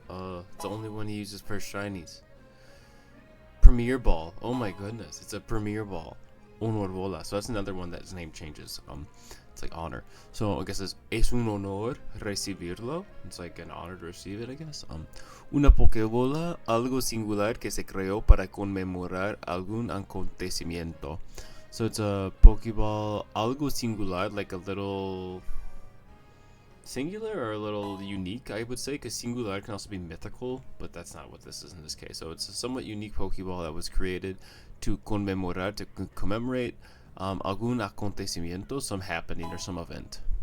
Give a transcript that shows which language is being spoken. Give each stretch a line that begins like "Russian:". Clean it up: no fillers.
English: It's the only one he uses for shinies. Premier Ball. Oh my goodness, it's a Premier Ball. Honor Bola. So that's another one that his name changes. It's like honor. So I guess
Spanish: es un honor recibirlo.
English: It's like an honor to receive it, I guess.
Spanish: Una Pokébola, algo singular que se creó para conmemorar algún acontecimiento.
English: So it's a Pokeball,
Spanish: algo singular,
English: like a little singular or a little unique, I would say, because singular can also be mythical, but that's not what this is in this case. So it's a somewhat unique Pokeball that was created to
Spanish: conmemorar,
English: to commemorate
Spanish: algún acontecimiento,
English: some happening or some event.